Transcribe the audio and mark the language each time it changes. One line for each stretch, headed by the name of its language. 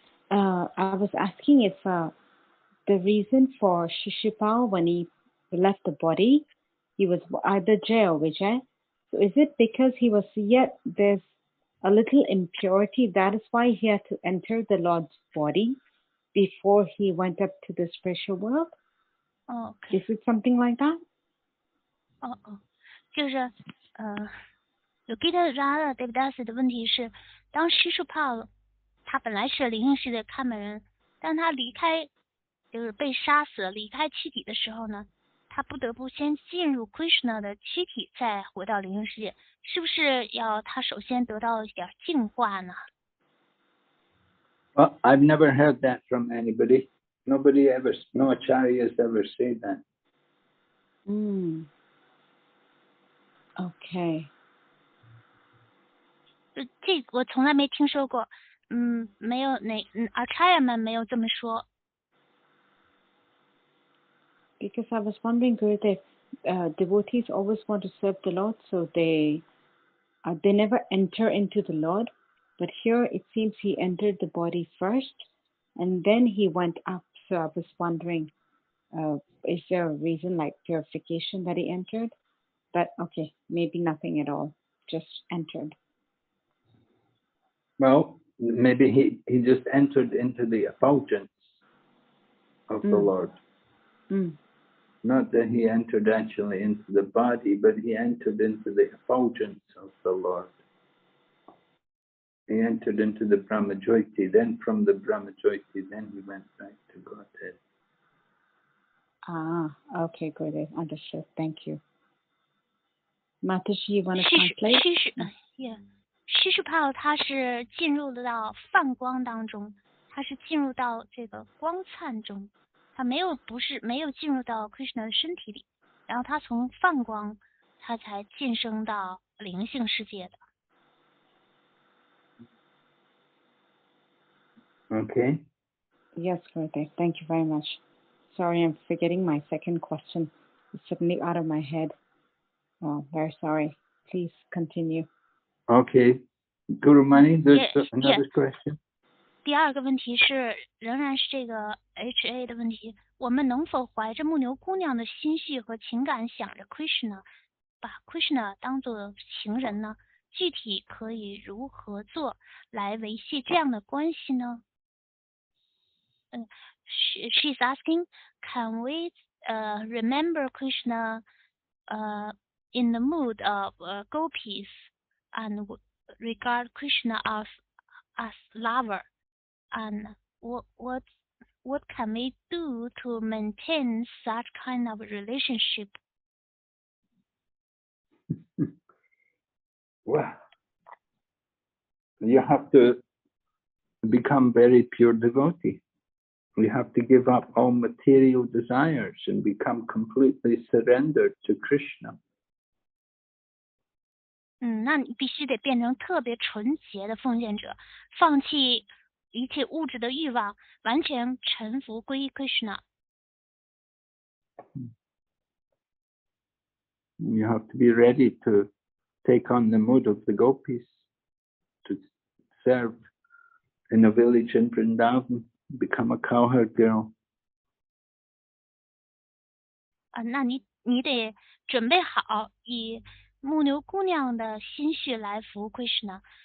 English: I was asking if the reason for Śiśupāla when he left the body, he was either Jay or Vijay. So is it because he was yet there's a little impurity, that is why he had to enter the Lord's body before he went up to the spiritual world? Oh, okay. Is it something like that?
Chinese: 就是Yogita Radha Devidas的问题是，当Śiśupāla他本来是灵性世界看门人，当他离开就是被杀死了离开躯体的时候呢，他不得不先进入 Krishna 的躯体，再回到灵性世界，是不是要他首先得到一点净化呢？
English: Well, I've never heard that from anybody. No acharyas ever say that. Okay.
Chinese: 这我从来没听说过，没有Acharya 们没有这么说。
English: Because I was wondering, Gurudev, devotees always want to serve the Lord, so they never enter into the Lord. But here it seems he entered the body first, and then he went up. So I was wondering, is there a reason like purification that he entered? But okay, maybe nothing at all, just entered. Well, maybe he just entered into the effulgence of the Lord. Not that he entered actually into the body, but he entered into the effulgence of the Lord. He entered into the Brahmajyoti, then from the Brahmajyoti, then he went back to Godhead. Okay, good. Understood. Thank you. Mataji, you want to translate?
Chinese: Śiśupāla 他是进入到泛光当中，他是进入到这个光灿中，他没有进入到 Krishna 的身体里，然后他从泛光他才晋升到灵性世界的。
English: Okay. Yes, Gurudev. Thank you very much. Sorry, I'm forgetting my second question. It's suddenly out of my head. Oh, very sorry. Please continue. Okay. Guru Mani, there's another Yes. question.
Chinese: 第二个问题是，仍然是这个 HA 的问题，我们能否怀着牧牛姑娘的心绪和情感，想着 Krishna， 把 Krishna 当作情人呢？具体可以如何做来维系这样的关系呢？
English: She's asking, can we remember Krishna in the mood of gopis and regard Krishna as lover? And what can we do to maintain such kind of relationship? Well, you have to become very pure devotee. We have to give up all material desires and become completely surrendered to Krishna.
Chinese: 那你必须得变成特别纯洁的奉献者，放弃一切物质的欲望，完全臣服归于 Krishna。
English: You have to be ready to take on the mood of the gopis, to serve in a village in Vrindavan, become a cowherd girl.
Chinese: 那你得准备好以牧牛姑娘的心绪来服 Krishna。